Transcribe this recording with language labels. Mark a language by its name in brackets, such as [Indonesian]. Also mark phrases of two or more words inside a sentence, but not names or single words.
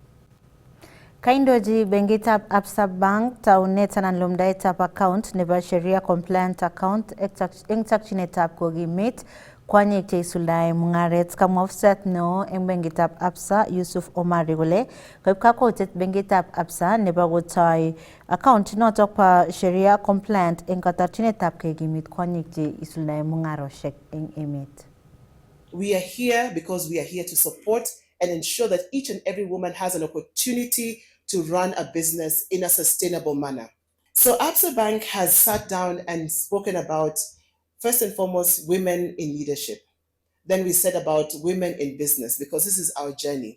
[Kalenjin] Kaindoji benkitab Absa Bank taunet anan lumdaetab account nebo Sheria Compliant Account eng chokchinetab kokimit kwanyik cheisuldae mung'aret. Kamwa ofisat neo eng benkitab Absa Yusuf Omari kole koib kakwautiet benkitab Absa nebo kotoi account notok pa Sheria Compliant eng katarchinetab kekimit kwanyik cheisuldae mung'aroshek eng emet. [English] We are here because we are here to support and ensure that each and every woman has an opportunity to run a business in a sustainable manner. So Absa Bank has sat down and spoken about, first and foremost, women in leadership. Then we said about women in business, because this is our journey.